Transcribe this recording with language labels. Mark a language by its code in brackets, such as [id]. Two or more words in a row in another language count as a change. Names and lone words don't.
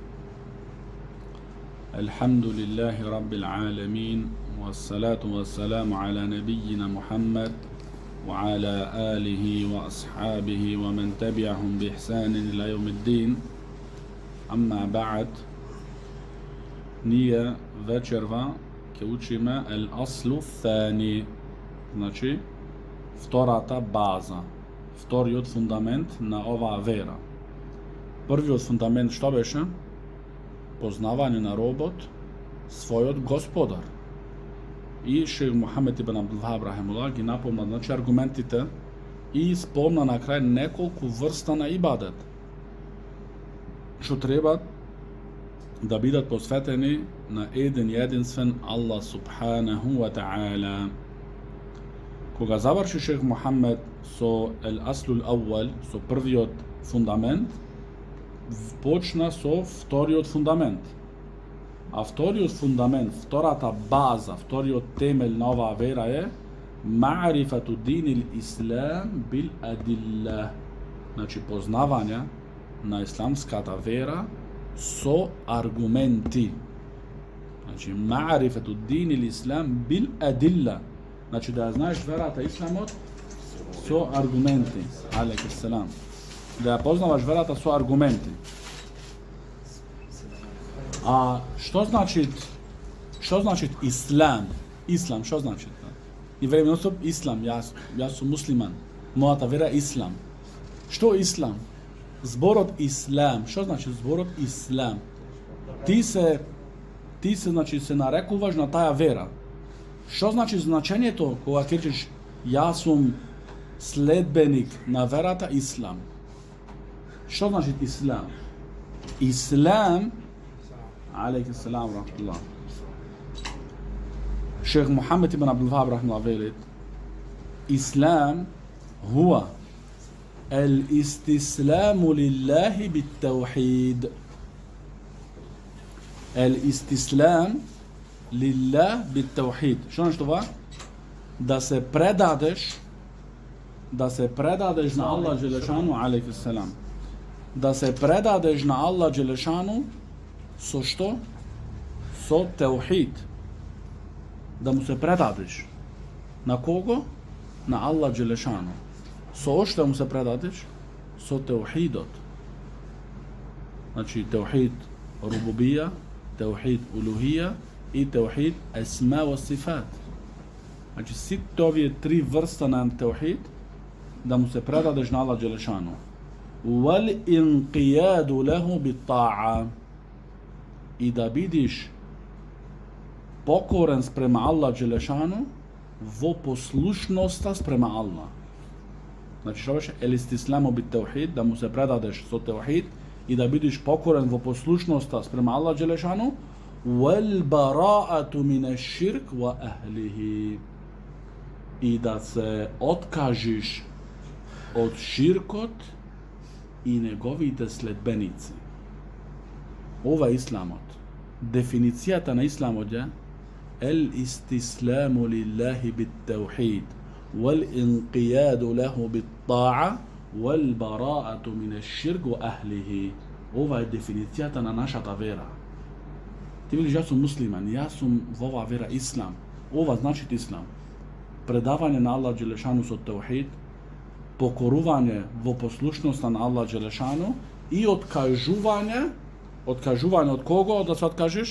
[ar] الحمد لله رب العالمين، والصلاة والسلام على نبينا محمد وعلى آله وأصحابه ومن تبعهم بإحسان إلى يوم الدين. أما بعد، [mk] ние вечерва ќе учиме [ar] الأصل الثاني, [mk] znači втората база, вториот фундамент на оваа вера. Првиот фундамент што беше? Познавање на робот, својот господар. И шех Мухамед ибн Абдул Вахаб рахимуллах ги напомна, значи, аргументите и спомна на крај неколку врста на ибадет, што треба да бидат посветени на еден единствен Аллах [ar] سبحانه وتعالى. [mk] Кога заврши шех Мухамед со [ar] الأصل الأول, [mk] со првиот фундамент, почна со вториот фундамент. А вториот фундамент, втората база, вториот темел на оваа вера е [ar] معرفة دين الإسلام بالأدلة. [mk] Значи познавање на исламската вера со аргументи. Значи [ar] معرفة دين الإسلام بالأدلة. [mk] Значи да знаеш верата исламот со аргументи. [ar] عليكم السلام. [mk] Да ја познаваш верата со аргументи. А што значи ислам? Ислам што значи? И времено со ислам, јас сум муслиман. Мојата вера е ислам. Што ислам? Зборот ислам, што значи зборот ислам? Ти се значи се нарекуваш на таа вера. Што значи значењето кога кажеш јас сум следбеник на верата ислам? Што значи ислам? Ислам, [ar] عليكم السلام ورحمة الله. [mk] Шех Мухамед ибн Абдул Вахаб рахматуллах велит: [ar] الإسلام هو الاستسلام لله بالتوحيد. الاستسلام لله بالتوحيد. [mk] Што значи това? Да се предадеш на Аллах Джелешану, [ar] عليكم السلام. [mk] Да се предадеш на Аллах Джелешану со што? Со таухид. Да му се предадеш. На кого? На Аллах Джелешану. Со што му се предадеш? Со таухидот. Значи [ar] توحيد الربوبية, توحيد الألوهية [mk] и [ar] توحيد الأسماء والصفات. [mk] Значи сите овие три врста на таухид да му се предадеш на Аллах Джелешану. [ar] والانقياد له بالطاعة. [mk] И да бидиш покорен спрема Аллах Джелешану во послушноста спрема Аллах. Значи што беше? [ar] الاستسلام بالتوحيد, [mk] да му се предадеш со таухид и да бидиш покорен во послушноста спрема Аллах Джелешану. [ar] والبراءة من الشرك وأهله. [mk] И да се откажиш од ширкот и неговите следбеници. Ова е исламот. Дефиницијата на исламот е [ar] الاستسلام لله بالتوحيد، والانقياد له بالطاعة، والبراءة من الشرك وأهله. [mk] Ова е дефиницијата на нашата вера. Ти велиш јас сум муслиман, јас сум во оваа вера ислам. Ова значи ислам. Предавање на Аллах Джелешану со таухид, покорување во послушноста на Аллах Джелешану и откажување од кого да се откажеш?